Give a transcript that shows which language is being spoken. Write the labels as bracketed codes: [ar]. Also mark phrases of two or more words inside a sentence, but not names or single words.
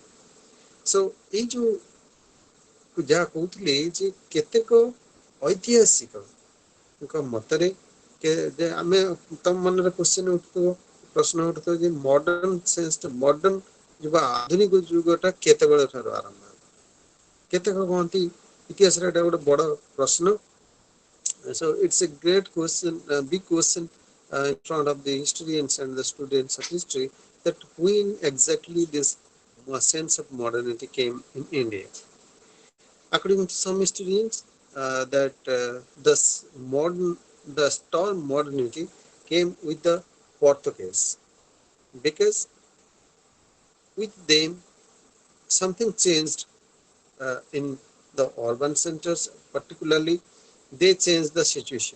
[or] ସୋ ଏଇ ଯୋଉ ଯାହା କହୁଥିଲି ଯେ କେତେକ ଐତିହାସିକଙ୍କ ମତରେ ଯେ ଆମେ ତମ ମନରେ ପ୍ରଶ୍ନ ଉଠୁଥିବ ଯେ ମଡର୍ଣ୍ଣ ଯୁଗ ଆଧୁନିକ ଯୁଗଟା କେତେବେଳେ ଠାରୁ ଆରମ୍ଭ ହେଲା। କେତେକ କହନ୍ତି ଇତିହାସରେ ଏଟା ଗୋଟେ ବଡ ପ୍ରଶ୍ନ। [en] So it's a great question, big question in front of the historians and the students of history, that when exactly this sense of modernity came in India. According to some historians, that the term modernity came with the Portuguese, because with them something changed in the urban centers, particularly they changed the situation.